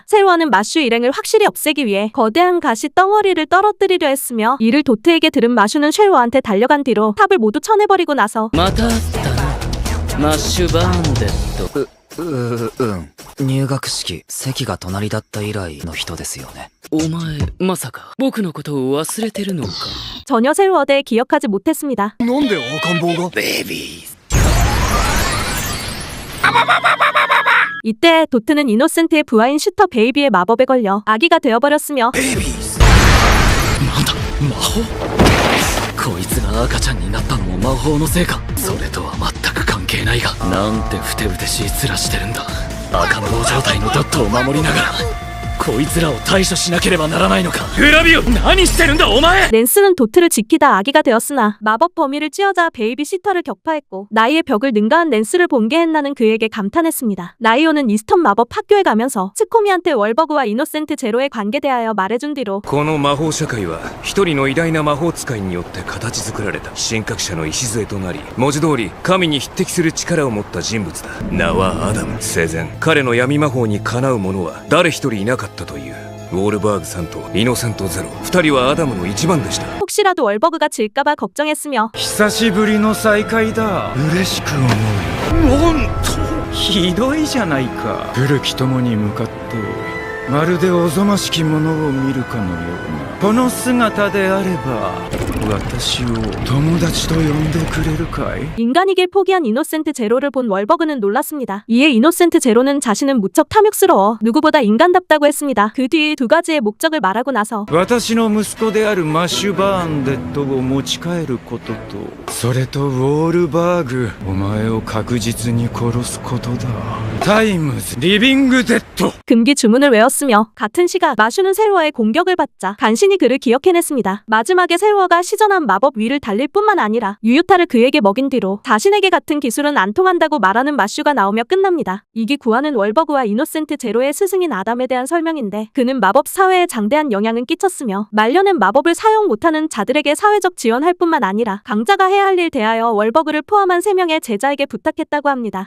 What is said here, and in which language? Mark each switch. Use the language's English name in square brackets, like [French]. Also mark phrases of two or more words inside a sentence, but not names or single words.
[Korean] 셀워는 마슈 일행을 확실히 없애기 위해 거대한 가시 덩어리를 떨어뜨리려 했으며 이를 도트에게 들은 마슈는 쉘워한테 달려간 뒤로 탑을 모두 쳐내버리고 나서 [Japanese] また会ったな。マッシュバーンデッド。入学式席が隣だった以来の人ですよね。お前まさか僕のことを忘れてるのか。 [Korean] 전혀 셀워에 대해 기억하지 못했습니다. [Japanese] なんで赤ん坊が。 [Korean] 이때 도트는 이노센트의 부하인 슈터 베이비의 마법에 걸려 아기가 되어버렸으며 [Japanese] なんだ魔法。こいつが赤ちゃんになったのも魔法のせいか。それとは全く関係ないが、なんてふてぶてしい面してるんだ。赤ん坊状態のドットを守りながらこいつらを対処しなければならないのか。グラビオ何してるんだお前。 [Korean] 낸스는 도트를 지키다 아기가 되었으나 마법 범위를 찌어자 베이비 시터를 격파했고 나이의 벽을 능가한 낸스를 본 게엔나는 그에게 감탄했습니다. 라이오는 이스턴 마법 학교에 가면서 스코미한테 월버그와 이노센트 제로의 관계에 대하여 말해준 뒤로 [Japanese] この魔法社会は一人の偉大な魔法使いによって形作られた神格者の礎となり、文字通り神に匹敵する力を持った人物だ。名はアダム。生前彼の闇魔法にかなう者は誰一人いなかったという。ウォールバーグさんとイノセントゼロ、2人はアダムの一番でした。 [Korean] 혹시라도 월버그가 질까봐 걱정했으며 [Japanese] 久しぶりの再会だ。嬉しく思う。なんとひどいじゃないか。古き友に向かってまるでおぞましきものを見るかのようなこの姿であれば私を友達と呼んでくれるかい。 [Korean] 인간이길 포기한 이노센트 제로를 본 월버그는 놀랐습니다. 이에 이노센트 제로는 자신은 무척 탐욕스러워 누구보다 인간답다고 했습니다. 그 뒤 두 가지의 목적을 말하고 나서 [Japanese] 私の息子であるマッシュバーンデッドを持ち帰ることと、それとウォールバーグ、お前を確実に殺すことだ。タイムズリビングデッド。 [Korean] 금기 주문을 외웠으며 같은 시각 마슈는 셀워의 공격을 받자 간신히 그를 기억해냈습니다. 마지막에 셀워가 시전한 마법 위를 달릴 뿐만 아니라 유유타를 그에게 먹인 뒤로 자신에게 같은 기술은 안 통한다고 말하는 마슈가 나오며 끝납니다. 이기 구하는 월버그와 이노센트 제로의 스승인 아담에 대한 설명인데 그는 마법 사회에 장대한 영향을 끼쳤으며 말년은 마법을 사용 못하는 자들에게 사회적 지원할 뿐만 아니라 강자가 해야 할 일 대하여 월버그를 포함한 3명의 제자에게 부탁했다고 합니다.